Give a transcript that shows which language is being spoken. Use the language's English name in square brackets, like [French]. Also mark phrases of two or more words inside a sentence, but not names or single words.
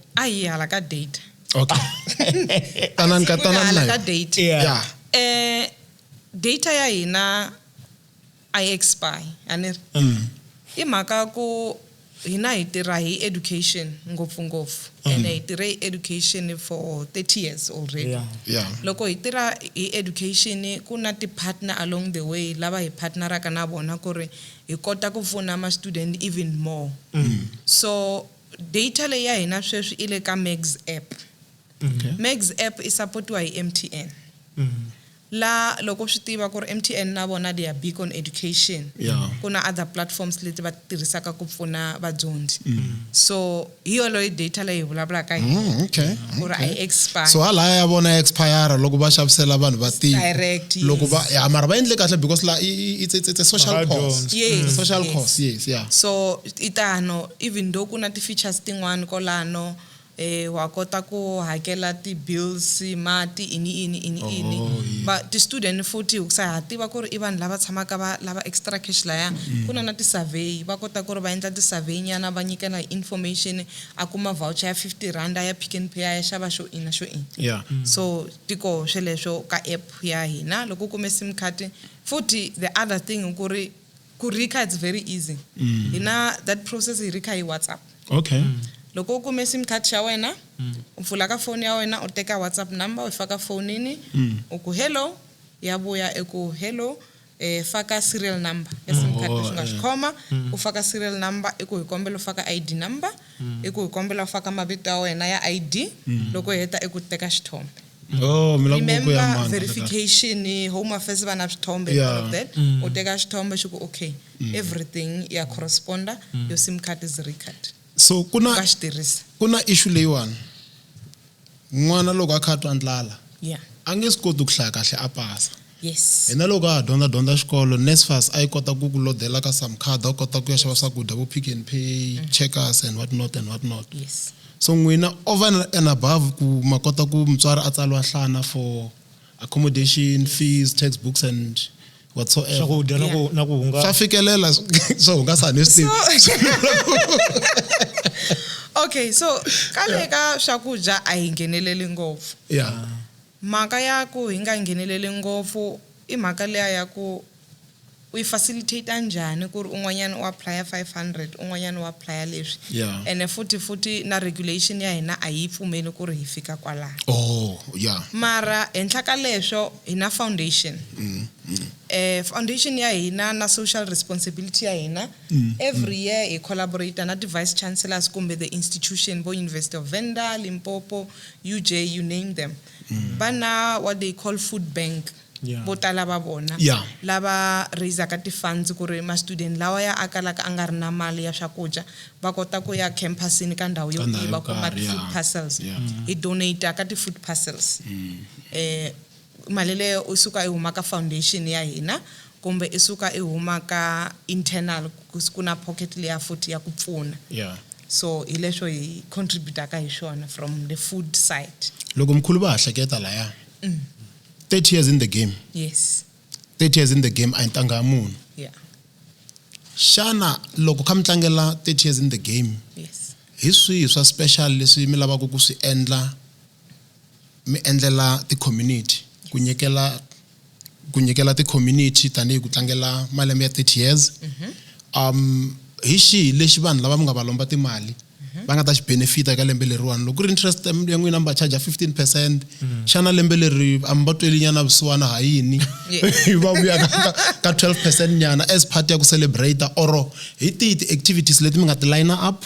[Tsonga] a hi hala ka data okay tanani ka tanani hala na ka yo. data [English] yeah [Tsonga] data ya hina a yi expire ani ri i mhaka ku hina hi tirha hi education ngopfungopfu and hi tirhe hi education [English] for 30 years already yeah [Tsonga] loko hi tirha hi education ku na ti-partner [English] along the way [Tsonga] lava hi partneraka na vona ku ri hi kota ku pfuna ma-student [English] even more so [Tsonga] data leyi ya hina sweswi i le ka Max app Max app i supportiwa hi MTN la loko swi tiva ku ri MTN na vona [English] they are big on education Yeah. [Tsonga] ku na [English] other platforms [Tsonga] leti va tirhisaka ku pfuna vadyondzi so hi yoloyi data leyi hi vulavulaka hi [English] okay [Tsonga] ku ri a yi expire so halaya ya vona ya expire loko va xavisela vanhu va tiko [English] Direct, yes. [Tsonga] loko va ya mara va endle kahle because la [English] it's a social Radio. cost Yes, it's a social yes. cost yes yeah [Tsonga] so itano [English] even though [Tsonga] kuna ti-features tin'wana kolano wa kota ku hakela ti-bills mati ini but ti-student futhi ukusa ha tiva ku ri i vanhu lava tshamaka lava [English] extra cash [Tsonga] laya kuna na ti-survey va kota ku ri va endla ti-survey nyana va nyikela information a kuma voucher ya 50 rand ya Pick n Pay ya xava xo ina xo ina [English] yeah [Tsonga] so tiko sweleswo ka app ya hina loko u kume [English] sim card [Tsonga] futhi [English] the other thing [Tsonga] ku ri ku rika [English] it's very easy [Tsonga] hina [English] that process [Tsonga] hi rika hi WhatsApp [English] okay [Tsonga] loko u kume [English] sim card [Tsonga] xa wena u pfula ka phone ya wena u teka WhatsApp number u faka phone-ini u ku hello ya vuya eku hello faka [English] serial number [Tsonga] ya sim card leswi nga swi khoma u faka [English] serial number [Tsonga] eku hi kombela u faka [English] ID number [Tsonga] eku hi kombela u faka mavito ya wena ya ID loko hi heta eku teka xithombe oh mina ku [English] remember [Tsonga] ya mani [English] verification home affairs [Tsonga] va na swithombe [English] Yeah. all of that u teka xithombe xi ku okay everything ya corresponda your sim card is record [Tsonga] so kuna ka xi tirhisa kuna issue leyiwani n'wana loko a kha a twa ndlala [English] yeah [Tsonga] a nge swi koti ku hlaya kahle a pasa [English] yes [Tsonga] hina loko a dyondza xikolo NSFAS a yi kota ku ku lodela ka some card a kota ku ya xava swakudya vo Pick n Pay checkers [English] and what not yes [Tsonga] so n'wina [English] over and above [Tsonga] ku ma kota ku mutswari a tsaliwa nhlana [English] for accommodation fees textbooks and whatsoever [Tsonga] swakudya na ku hunga swa fikelela swo hungasa ni swi okay so kale ka swakudya a hi ngheneleli ngopfu [English] yeah [Tsonga] mhaka ya ku hi nga ngheneleli ngopfu i mhaka leya ya ku [English] we facilitate [Tsonga] anjani ku ri un'wanyana u apply 500 un'wanyana u apply leswi [English] Yeah. [Tsonga] and futhi na regulation ya hina a yi pfumeli ku ri hi fika kwala [English] Oh, yeah. [Tsonga] mara henhla ka leswo hina foundation foundation ya hina na [English] social responsibility [Tsonga] ya hina [English] every year [Tsonga] hi collaborate na [English] vice chancellors [Tsonga] kumbe [English] the institution [Tsonga] bo University of Venda, Limpopo, [English] UJ, you name them bana what they call food bank Yeah. [Tsonga] botala ba bona [English] Yeah. [Tsonga] lava raise ka ti funds ku ri ma student lawa ya akalaka a nga ri na mali ya swakudya va kota ku ya campusini ka ndhawu yo Ka ndhawu yo tiva kuma karhi, [English] food yeah. parcels Yeah. [Tsonga] hi donate ka ti [English] food parcels [Tsonga] mali leyo u suka i huma ka foundation ya hina kumbe i suka i huma ka internal ku na pocket leya futhi ya ku pfuna [English] Yeah. [Tsonga] so hi leswo hi contribute ka hi swona [English] from the food side [Tsonga] Loko mkhulu va hleketa laya. [English] 30 years in the game. yes [Tsonga] 30 years in the game a ntanga ya munhu. [English] yeah [Tsonga] Shana loko ka mitlangela [English] 30 years in the game. yes [Tsonga] Hi swihi swa special leswi mi lavaka ku swi endla mi endlela ti community ku nyikela ti community tanihi ku tlangela malembe ya [English] 30 years [Tsonga] hi xihi lexi vanhu lava mi nga va lomba timali va nga ta xi benefita eka lembe leriwani loko ku ri interest ya n'wina mi va charge 15% xana lembe leri a mi va tweli nyana vusiwana ha yini hi va vuya ka 12% nyana [English] as part [Tsonga] ya ku celebrate or hi tihi ti-activities leti mi nga ti [English] line up